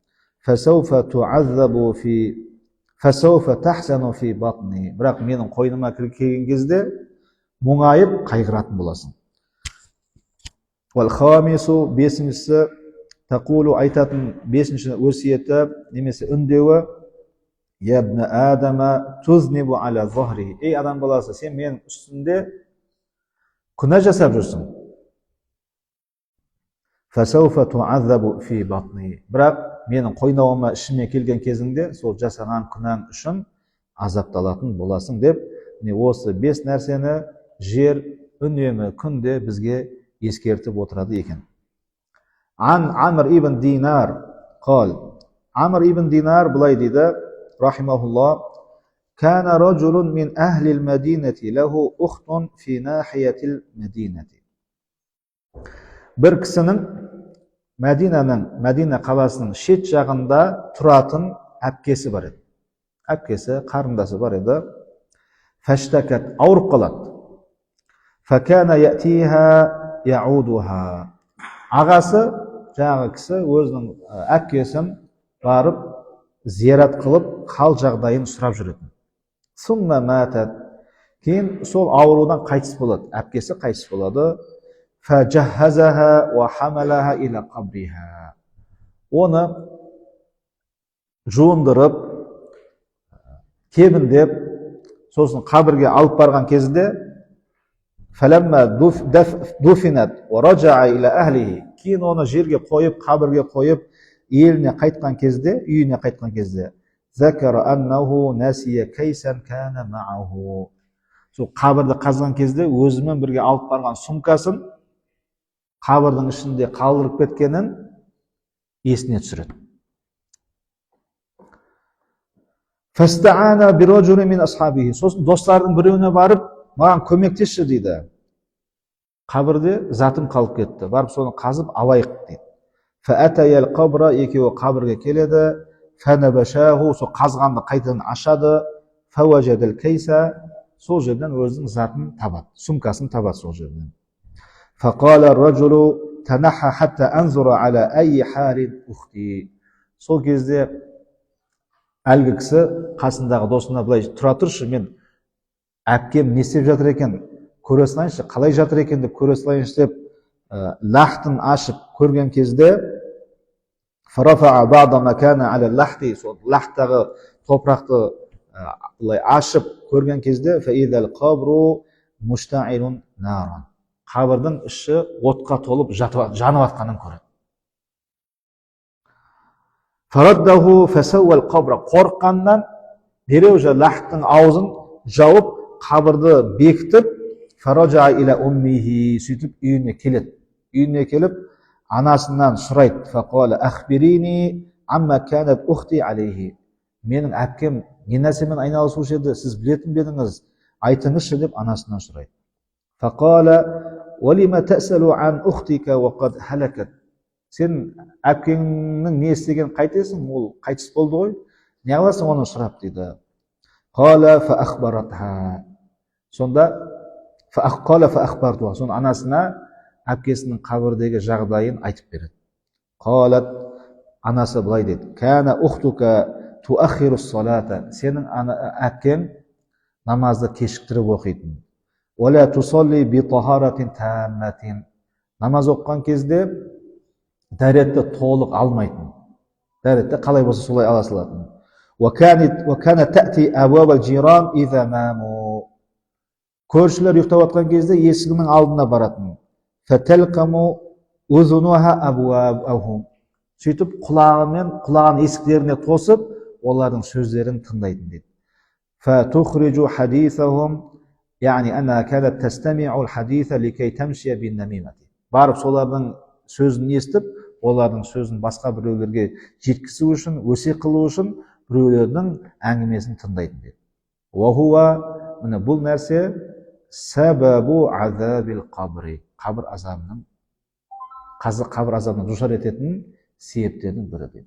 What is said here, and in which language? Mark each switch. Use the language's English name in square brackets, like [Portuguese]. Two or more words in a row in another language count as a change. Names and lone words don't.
[Kazakh] Бірақ менің қойныма келген кезде мұңайып, қайғыратын боласың. Бесіншісі, айтатын бесінші өсиеті, немесе үндеуі, [Arabic] يا ابن آدم تذنب على ظهري, [Kazakh] ей адам баласы, сен менің үстімде күнә жасап жүрсің. Бірақ менің қойнауыма, ішіме келген кезіңде сол жасаған күнәң үшін азапталатын боласың деп, осы бес нәрсені жер үнемі күнде бізге ескертіп отырады екен. Амр ибн Динар бұлай дейді, [Arabic] رحمه الله، كان رجل من أهل المدينة له أخت في ناحية المدينة. [Kazakh] Бір кісінің Мәдина қаласының шет жағында тұратын әпкесі бар еді. Әпкесі, қарындасы бар еді. Фаштакат, ауырып қалады. [Arabic] فكان يأتيها يعودها. [Kazakh] Ағасы, жаңағы кісі өзінің әпкесін барып зиярат қылып, қал жағдайын сұрап жүретін. [Arabic] ثم ماتت. [Kazakh] Кейін сол аурудан қайтыс болады. Әпкесі қайтыс болады. [Arabic] فجهزها وحملها إلى قبرها. [Kazakh] Оны жуындырып, кебіндеп, сосын қабірге алып барған кезінде, [Arabic] فلما دفنت ورجع إلى أهله. [Kazakh] Кейін оны жерге қойып, қабірге қойып, еліне қайтқан кезде, үйіне қайтқан кезде, [Arabic] ذكر أنه نسي كيسا كان معه. [Kazakh] Сол қабірді қазған кезде өзімен бірге алып барған сумкасын қабірдің ішінде қалдырып кеткенін есіне түсіреді. [Arabic] فاستعان برجل من أصحابه. [Kazakh] Сосын достардың біреуіне барып, маған көмектесші дейді. Қабірде затым қалып кетті. Барып соны қазып алайық дейді. [Arabic] فأتيا القبر, [Kazakh] екеуі қабірге келеді. Фанабашаху, сол қазғанды қайтадан ашады. [Arabic] فوجد الكيس, [Kazakh] сол жерден өзінің затын табады, сумкасын табады сол жерден. [Arabic] فقال الرجل تنحى حتى أنظر على أي حال أختي. [Kazakh] Сол кезде әлгі кісі қасындағы досына былай, тұра тұршы, мен әпкем не істеп жатыр екен, көре салайыншы, қалай жатыр екен деп көре салайыншы деп лахтын ашып көрген кезде, [Arabic] فرفع بعض ما كان على اللحد, [Kazakh] сол лахтағы топырақты былай ашып көрген кезде, [Arabic] فإذا القبر مشتعل نارا. [Kazakh] Қабірдің іші отқа толып жанып атқанын көреді. [Arabic] فرده فسوى القبر. [Kazakh] Қорыққаннан дереу лахтың аузын жауып, қабірді бекітіп, [Arabic] فرجع إلى أمه, [Kazakh] сөйтіп үйіне келеді. Үйіне келіп, анасынан сұрайды. [Arabic] فقال أخبريني عما كانت أختي عليه. [Kazakh] Менің әпкем не нәрсемен айналысушы еді, сіз білетін бедіңіз, айтыңызшы деп анасынан сұрайды. [Arabic] Фақала وَلِمَ تَأْسَلُ عَنْ أُخْتِكَ وَقَدْ هَلَكَتْ. [Kazakh] Сен әпкеңнің не істеген қайтесің, ол қайтыс болды ғой, не қыласың оны сұрап дейді. [Arabic] قَالَ فَأَخْبَرَتْهَا. [Kazakh] Сонда анасына әпкесінің қабірдегі жағдайын айтып береді. قَالَتْ, анасы былай дейді. [Arabic] كَانَ أُخْتُكَ تُؤَخِّرُ الصَّلَاةَ. [Kazakh] Сенің әпкең намазды кешіктіріп оқитын. [Arabic] ولا تصلي بطهارة تامة. [Kazakh] Намаз оққан кезде дәретті толық алмайтын. Дәретті қалай болса солай ала салатын. [Arabic] وكانت تأتي أبواب الجيران إذا ناموا. [Kazakh] Көршілер ұйықтап жатқан кезде есігінің алдына баратын. [Arabic] فَتَلْقَمُ أُذُنُهَا أَبْوَابَهُمْ. [Kazakh] Сөйтіп құлаған есіктеріне тосып, олардың сөздерін тыңдайтын дейді. [Arabic] فَتُخْرِجُ حَدِيثَهُمْ يعني أنها كانت تستمع الحديث لكي تمشي بالنميمة. [Kazakh] Барып солардың сөзін естіп, олардың сөзін басқа біреулерге жеткізу үшін, өсек қылу үшін біреулердің әңгімесін тыңдайтын дейді. وَهُوَ, міне бұл нәрсе [Arabic] سبب عذاب القبر. [Kazakh] Қабір азабына душар ететін себептердің бірі дейді.